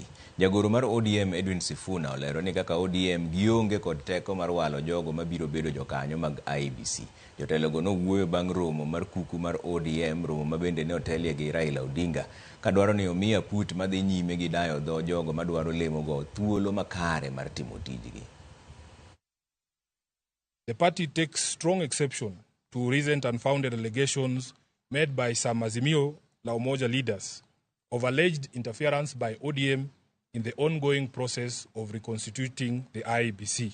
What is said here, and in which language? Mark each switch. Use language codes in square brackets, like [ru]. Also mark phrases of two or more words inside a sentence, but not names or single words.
[luo] Jagoro mar ODM Edwin Sifuna olero ni kaka ODM gionge kod teko mar walo jogo mabiro bedo jokanyo mag IEBC. Jotelogo nowuoyo bang' romo mar kuku mar ODM, romo mabende ne otelie gi Raila Odinga, kadwaro ni omiya put madhi nyime gi dayo dho jogo madwaro lemo go thuolo makare mar timo tijgi. [en] The party takes strong exception to recent unfounded allegations made by some Azimio la Umoja leaders of alleged interference by ODM in the ongoing process of reconstituting the IEBC.